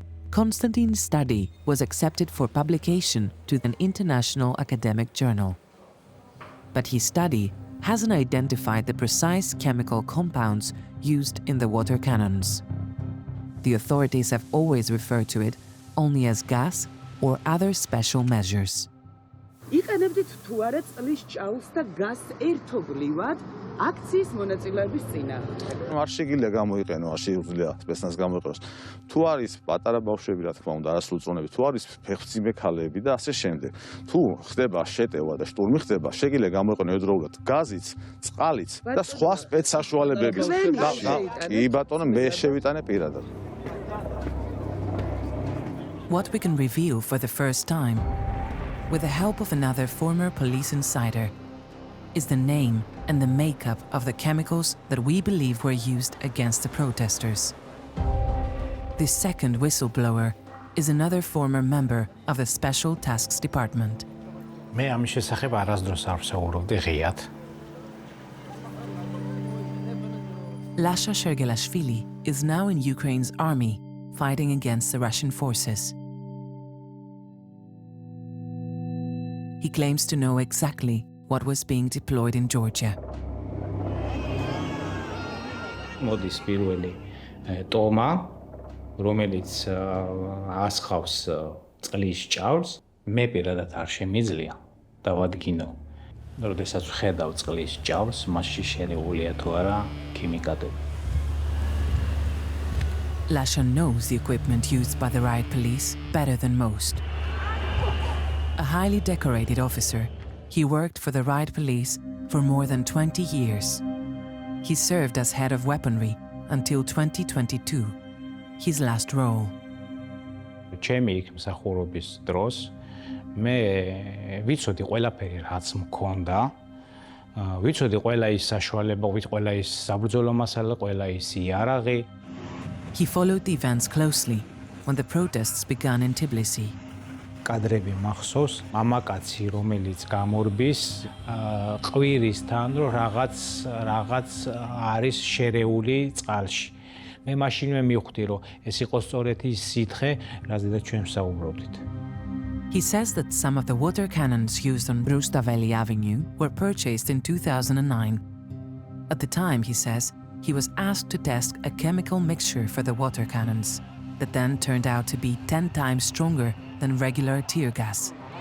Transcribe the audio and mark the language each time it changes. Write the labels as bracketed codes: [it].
[en] Konstantin's study was accepted for publication to an international academic journal. But his study hasn't identified the precise chemical compounds used in the water cannons. The authorities have always referred to it only as gas or other special measures. [ka] იყენებდით თუ არა წყლის ჭაულს და გაზს ერთობლივად აქციის მონაწილეების წინააღმდეგ. არ შეგიძლია გამოიყენო, არ შეუძლია სპეცნას გამოიყენოს. თუ არის პატარა ბავშვები, რა თქმა უნდა, არასრულწლოვანები, თუ არის ფეხმძიმე ქალები და ასე შემდეგ. თუ ხდება შეტევა და შტურმი ხდება, შეგიძლია გამოიყენო ერთდროულად გაზიც, წყალიც და სხვა სპეცსაშუალებების. კი ბატონო, მე შევიტანე პირადად. [en] What we can reveal for the first time, with the help of another former police insider, is the name and the makeup of the chemicals that we believe were used against the protesters. This second whistleblower is another former member of the Special Tasks Department. [ka] მე ამის შესახებ არასდროს არ ვსაუბრობდი ღიად. [en] Lasha Shergelashvili is now in Ukraine's army, fighting against the Russian forces. He claims to know exactly what was being deployed in Georgia. [ka] მოდის პირველი ტომა, რომელიც ასხავს წყლის ჭაულს, მე პირადად არ შემიძლია დავადგინო. როდესაც ვხედავ წყლის ჭაულს, მასში შერეულია თუ არა ქიმიკატები. [en] Lasha knows the equipment used by the riot police better than most. A highly decorated officer, he worked for the riot police for more than 20 years. He served as head of weaponry until 2022, his last role. [ka] ჩემი იქ მსახურობის დროს მე ვიცოდი ყველაფერი რაც მქონდა. ვიცოდი ყველა ის საშუალება, ყველა ის საბრძოლო მასალა, ყველა ის იარაღი. [en] He followed the events closely when the protests began in Tbilisi. [ka] კადრები მახსოვს, მამაკაცი რომელიც გამორბის ყვირისთან რომ რაღაც არის შერეული წყალში. მე მაშინვე მივხვდი რომ ეს იყო სწორედ ის სითხე, რაზეც ჩვენ ვსაუბრობდით. [en] He says that some of the water cannons used on Rustaveli Avenue were purchased in 2009. At the time, he says, he was asked to test a chemical mixture for the water cannons that then turned out to be 10 times stronger than regular tear gas.